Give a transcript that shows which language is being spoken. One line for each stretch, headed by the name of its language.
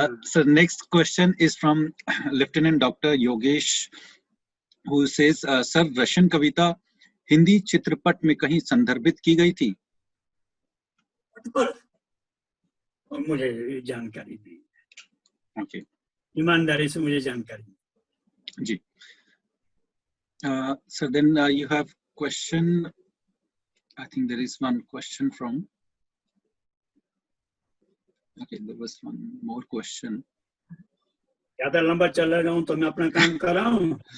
English: Sir, next question is from Lieutenant Dr. Yogesh, who says, sir,
Hindi: Russian कविता हिंदी चित्रपट में कहीं संदर्भित की गई थी? मुझे जानकारी नहीं।
English: Okay.
Hindi: ईमानदारी से मुझे जानकारी नहीं। जी।
English: So then you have question. I think there is one question from. Okay, there was one more question.
Hindi: ज्यादा लंबा चल रहा हूँ तो मैं अपना काम कर रहा हूँ।